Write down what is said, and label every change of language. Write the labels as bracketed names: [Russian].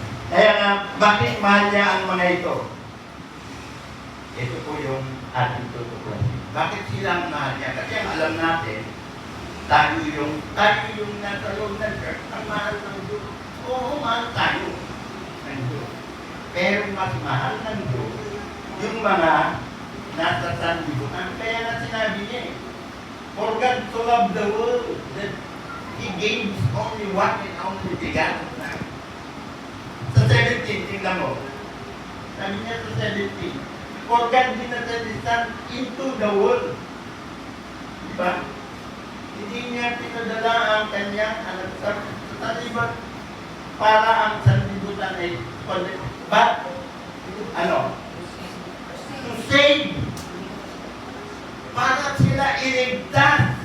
[Filipino] Kaya nga, bakit mahal niya ang mga ito? Ito po yung ating tutuklasin. Bakit sila ang mahal niya? Kasi ang alam natin, tayo yung nasa loob ng church, ang mahal ng Diyos. Oo, mahal tayo ng Diyos. Pero mas mahal ng Diyos yung mga nasa sanlibutan. Kaya nga sinabi niya eh, [English] for God to love the world, that He gave His only one and only begotten Son. [Filipino] Sa 17, tingnan mo. Sabi niya sa 17, [English] for God did not send His Son into the world. [Filipino] Diba? Hindi niya pinadala ang kanyang anak sa taliban para ang sanlibutan ay [English] but, to save. [Filipino] Para sila iligtas.